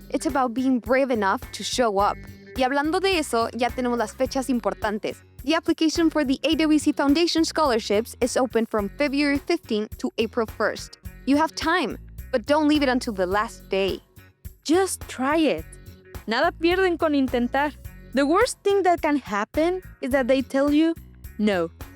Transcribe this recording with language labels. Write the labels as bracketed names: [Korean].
[English] It's about being brave enough to show up. [Spanish] Y hablando de eso, ya tenemos las fechas importantes. [English] The application for the AWC Foundation scholarships is open from February 15th to April 1st. You have time, but don't leave it until the last day. Just try it. [Spanish] Nada pierden con intentar. [English] The worst thing that can happen is that they tell you no.